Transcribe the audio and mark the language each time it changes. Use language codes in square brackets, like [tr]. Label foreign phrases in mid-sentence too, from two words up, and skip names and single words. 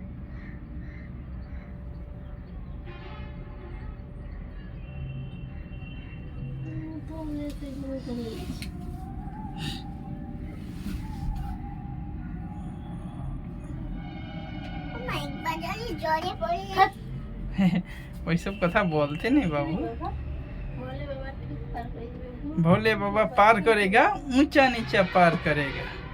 [bn] তো এসে ঘুরে চলে যাচ্ছে। ওইসব কথা বলতে নেই বাবু। [hi] भोले बाबा ठीक पार कर देंगे। भोले बाबा पार करेगा, ऊंचा नीचा पार करेगा।